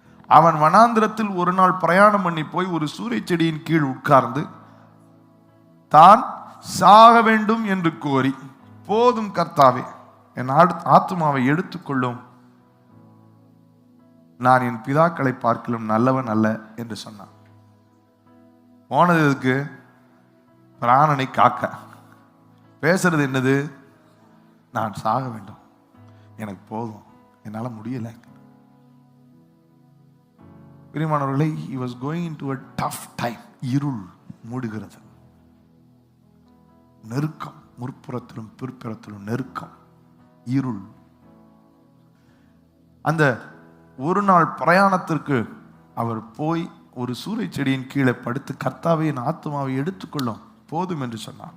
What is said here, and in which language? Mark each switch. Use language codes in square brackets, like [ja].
[ta] அவன் வனாந்திரத்தில் ஒரு நாள் பிரயாணம் பண்ணி போய் ஒரு சூரை செடியின் கீழ் உட்கார்ந்து தான் சாக வேண்டும் என்று கோரி, போதும் கர்த்தாவே, என் ஆத்துமாவை எடுத்துக்கொள்ளும், நான் என் பிதாக்களை பார்க்கலும் நல்லவன் அல்ல என்று சொன்னான். போனதுக்கு பிராணனை காக்க. பேசுறது என்னது? நான் சாக வேண்டும், எனக்கு போதும், என்னால் முடியல. [en] பிரியமானவர்களே, he was going into a tough time. [ta] இருள் மூடுகிறது, நெருக்கம், முற்புறத்திலும் பிற்புறத்திலும் நெருக்கம், இருள். அந்த ஒரு நாள் பிரயாணத்திற்கு அவர் போய் ஒரு சூரை செடியின் கீழே படுத்து, கர்த்தாவே என் ஆத்துமாவை எடுத்துக்கொள்ளும், போதும் என்று சொன்னான்.